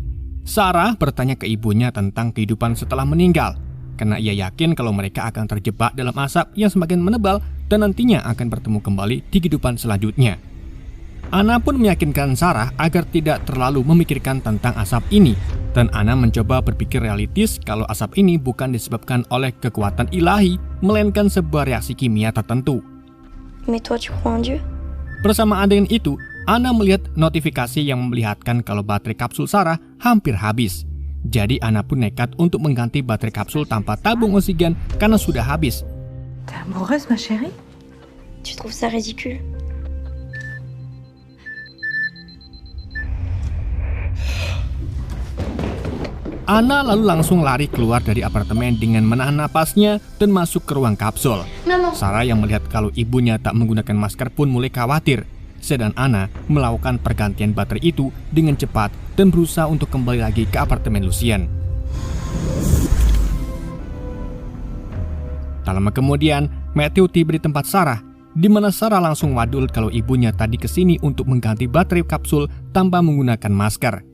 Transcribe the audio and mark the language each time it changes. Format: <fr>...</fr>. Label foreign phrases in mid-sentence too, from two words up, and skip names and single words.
<id>Sarah bertanya ke ibunya tentang kehidupan setelah meninggal, karena ia yakin kalau mereka akan terjebak dalam asap yang semakin menebal dan nantinya akan bertemu kembali di kehidupan selanjutnya. Anna pun meyakinkan Sarah agar tidak terlalu memikirkan tentang asap ini, dan Anna mencoba berpikir realistis kalau asap ini bukan disebabkan oleh kekuatan ilahi, melainkan sebuah reaksi kimia tertentu.</id> <fr>Mais toi, tu crois en Dieu?</fr> <id>Bersamaan dengan itu, Anna melihat notifikasi yang memperlihatkan kalau baterai kapsul Sarah hampir habis. Jadi Anna pun nekat untuk mengganti baterai kapsul tanpa tabung oksigen karena sudah habis.</id> <fr>T'es amoureuse, ma chérie? Tu trouves ça ridicule?</fr> <id>Anna lalu langsung lari keluar dari apartemen dengan menahan napasnya dan masuk ke ruang kapsul. Sarah yang melihat kalau ibunya tak menggunakan masker pun mulai khawatir. Sedang Anna melakukan pergantian baterai itu dengan cepat dan berusaha untuk kembali lagi ke apartemen Lucien. Tak lama kemudian, Matthew tiba di tempat Sarah, di mana Sarah langsung wadul kalau ibunya tadi kesini untuk mengganti baterai kapsul tanpa menggunakan masker.</id>